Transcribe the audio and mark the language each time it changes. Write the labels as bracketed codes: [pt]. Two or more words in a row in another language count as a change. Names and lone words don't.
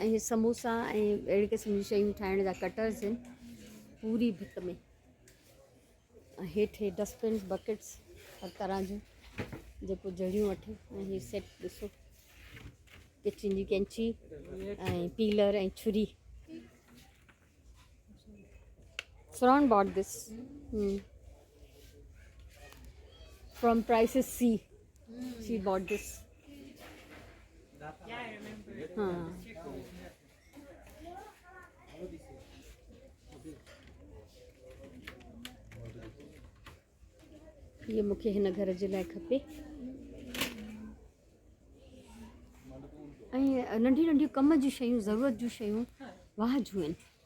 [sd] ऐं हे समोसा ऐं अहिड़े क़िस्म जूं शयूं ठाहिण जा कटर्स आहिनि पूरी भित में। ऐं हेठि हे [en] dustbins, buckets [sd] हर तरह जूं, जेको जहिड़ियूं वठे। ऐं हे सेट ॾिसो, किचन जी कैंची ऐं पीलर ऐं छुरी। [en] Fran bought this from Prices C. She bought this. Yeah, I remember. [sd] ये मूंखे हिन घर जे लाइ खपे। ऐं नंढियूं नंढियूं कम जूं शयूं, ज़रूरत जूं शयूं वाह जूं आहिनि।